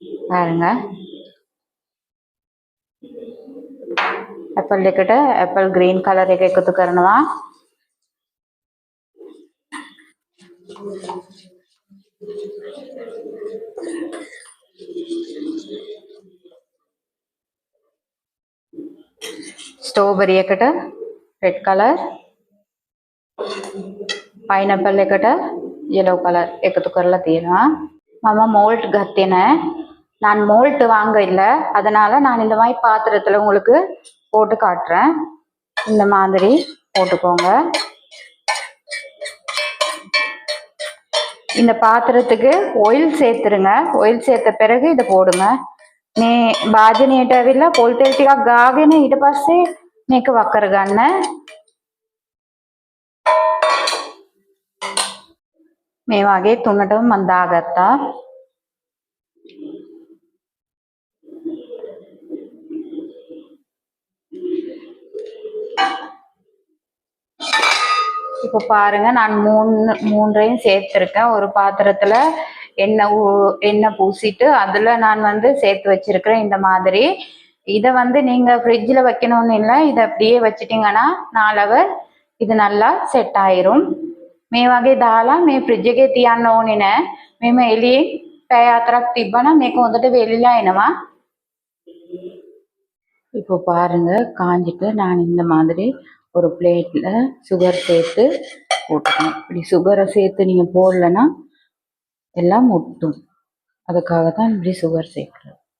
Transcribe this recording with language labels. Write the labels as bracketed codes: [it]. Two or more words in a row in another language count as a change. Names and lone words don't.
[si] பாருங்க ඇපල් එකට [en] apple green colour [si] එක එකතු කරනවා. ස්ට්‍රෝබෙරි එකට [en] red colour, [si] පයිනැපල් එකට [en] yellow colour [si] එකතු කරලා තියෙනවා. මම மோல்ட் ගත්තේ නැහැ. [ta] நான் மோல்ட் வாங்க இல்லை, அதனால நான் இந்த மாதிரி பாத்திரத்தில் உங்களுக்கு போட்டு காட்டுறேன். இந்த மாதிரி போட்டுக்கோங்க. இந்த பாத்திரத்துக்கு ஆயில் சேர்த்துருங்க. ஆயில் சேர்த்த பிறகு இதை போடுங்க. [si] මේ භාජනයට ඇවිල්ලා පොල් තෙල් ටිකක් ගාගෙන ඊට පස්සේ මේක වක් කරගන්න. මේ වගේ තුනටම මම දාගත්තා. [ta] இப்போ பாருங்க, நான் மூன்றையும் சேர்த்துருக்கேன். ஒரு பாத்திரத்துல எண்ணெய் பூசிட்டு அதுல நான் சேர்த்து வச்சிருக்கிறேன் இந்த மாதிரி. இதை நீங்க ஃப்ரிட்ஜில் வைக்கணும்னு இல்லை, இதை அப்படியே வச்சிட்டிங்கன்னா 4 hour இது நல்லா செட் ஆயிரும். [si] මේ වගේ දාලා මේ ෆ්‍රිජ් එකේ තියන්න ඕනේ නෑ. මෙම එළියේ පැය 4ක් තිබ්බනම් මේක හොඳට වෙලිලා එනවා. [ta] இப்போ பாருங்க காஞ்சிட்டு நான் இந்த மாதிரி ஒரு பிளேட்ல சுகர் சேர்த்து போட்டுக்கணும். இப்படி சுகரை சேர்த்து நீங்க போடலன்னா எல்லாம் ஒட்டும். அதுக்காக தான் இப்படி சுகர் சேர்க்கிறோம்.